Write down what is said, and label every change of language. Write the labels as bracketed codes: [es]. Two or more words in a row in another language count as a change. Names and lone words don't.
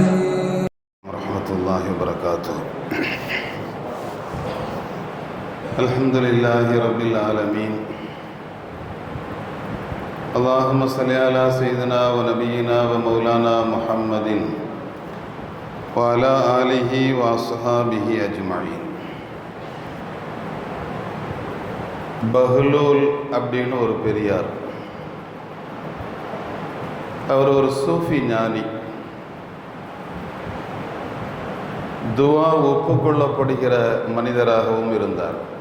[ar] ورحمة الله وبركاته. الحمد لله رب العالمين. اللهم صل على سيدنا ونبينا ومولانا محمد وعلى آله وصحابه أجمعين. [ta] பஹ்லூல் அப்படின்னு ஒரு பெரியார், அவர் ஒரு சூஃபி ஞானி. துவா ஒப்புக்கொள்ளப்படுகிற மனிதராகவும் இருந்தார்.